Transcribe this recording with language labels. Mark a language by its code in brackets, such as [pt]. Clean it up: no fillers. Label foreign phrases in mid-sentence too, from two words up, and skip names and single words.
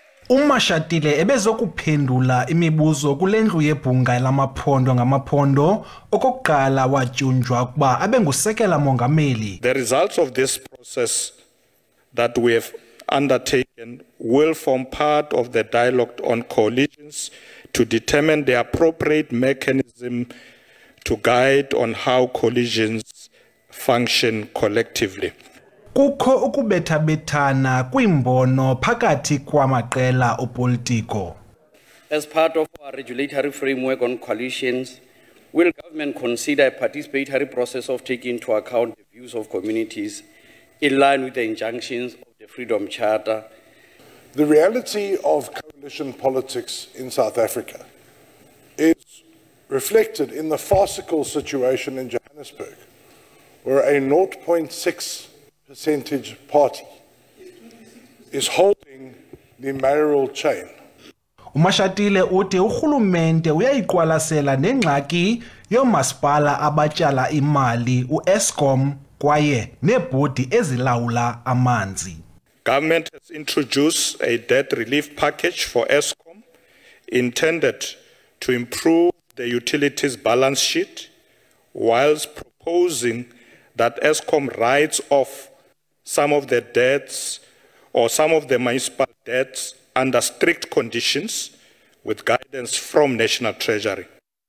[xh] UMashatile ebezokuphendula imibuzo kule ndlu yebhunga lamaphondo ngamaphondo okokuqala watyunjwa ukuba abe ngusekela mongameli. [en] The results of this process that we have undertaken will form part of the dialogue on coalitions to determine the appropriate mechanism to guide on how coalitions function collectively. [xh] Kukho ukubethabethana kwimbono phakathi kwamaqela opolitiko. [en] As part of our regulatory framework on coalitions, will government consider a participatory process of taking into account the views of communities in line with the injunctions of the Freedom Charter? The reality of coalition politics in South Africa is reflected in the farcical situation in Johannesburg, where a 0.6% party is holding the mayoral chain. [xh] UMashatile uthi urhulumente uyayiqwalasela nengxaki yomasipala abatyala imali uEskom kwaye nebhodi ezilawula amanzi. [en] Government has introduced a debt relief package for Eskom intended to improve the utilities balance sheet, whilst proposing that Eskom writes off some of the debts or some of the municipal debts under strict conditions with guidance from National Treasury.